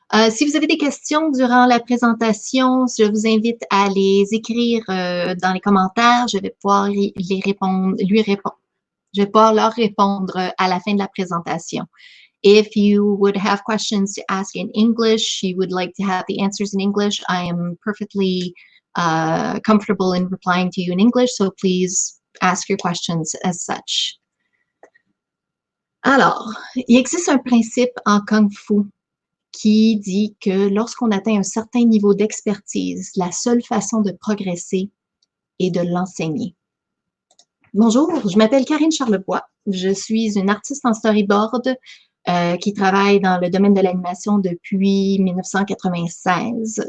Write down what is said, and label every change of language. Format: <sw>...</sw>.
<fr>Si vous avez des questions durant la présentation, je vous invite à les écrire dans les commentaires. Je vais pouvoir les répondre, je vais pouvoir leur répondre à la fin de la présentation.</fr> <en>If you would have questions to ask in English, you would like to have the answers in English, I am perfectly comfortable in replying to you in English, so please ask your questions as such.</en> <fr>Alors, il existe un principe en Kung Fu qui dit que lorsqu'on atteint un certain niveau d'expertise, la seule façon de progresser est de l'enseigner. Bonjour, je m'appelle Karine Charlebois. Je suis une artiste en storyboard qui travaille dans le domaine de l'animation depuis 1996.</fr>